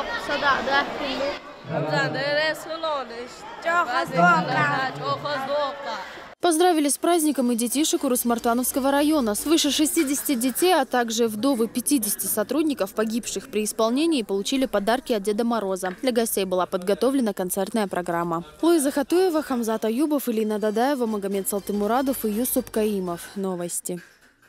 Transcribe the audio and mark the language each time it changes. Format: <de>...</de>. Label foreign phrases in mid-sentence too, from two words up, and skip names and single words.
<ru>Поздравили с праздником и детишек Урус-Мартановского района. Свыше 60 детей, а также вдовы 50 сотрудников, погибших при исполнении, получили подарки от Деда Мороза. Для гостей была подготовлена концертная программа. Луиза Хатуева, Хамзат Аюбов, Илина Дадаева, Магомед Салтымурадов и Юсуп Каимов. Новости.</ru>